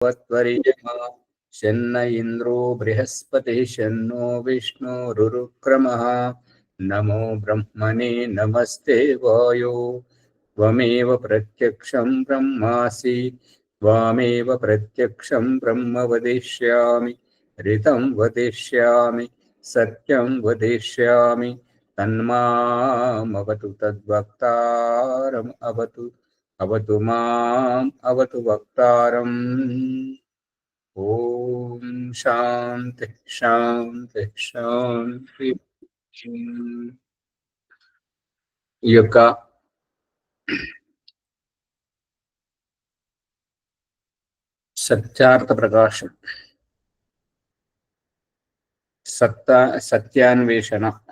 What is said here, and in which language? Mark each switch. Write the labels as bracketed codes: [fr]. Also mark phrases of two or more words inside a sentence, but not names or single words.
[sa] त्वरिजमा शन्न इन्द्रो बृहस्पति शन्नो विष्णुरुक्रमः नमो ब्रह्मणे नमस्ते वायो त्वमेव प्रत्यक्षं ब्रह्मासि त्वामेव प्रत्यक्षं ब्रह्म वदिष्यामि ऋतं वदिष्यामि सत्यं वदिष्यामि तन्मामवतु तद्वक्तारम् अवतु माम् अवतु वक्तारम्। ఓం శాంతి శాంతి శాంతి. [te] ఈ యొక్క సత్యార్థ ప్రకాశం సత్యాన్వేషణ